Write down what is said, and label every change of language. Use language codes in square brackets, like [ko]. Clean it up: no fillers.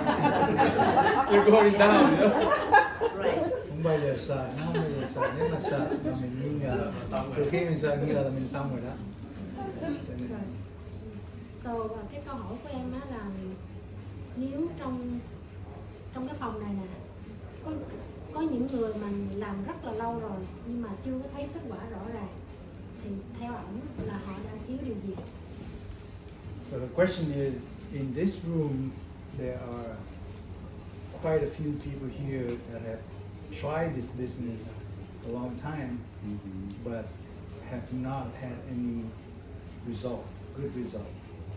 [en] You're going down, you know? [vi] Không bao giờ sợ, nó không bao giờ sợ. Nếu mà sợ mà mình nghi ngờ, từ khi mình sợ nghi ngờ là mình xong rồi đó. So, cái câu hỏi của em á là nếu trong cái phòng này nè có những người mà làm rất là lâu rồi nhưng mà chưa có thấy kết quả rõ ràng thì theo ổng là họ đang thiếu điều gì? [en] So the question is, in this room there are quite a few people here that have tried this business a long time, but have not had any good results.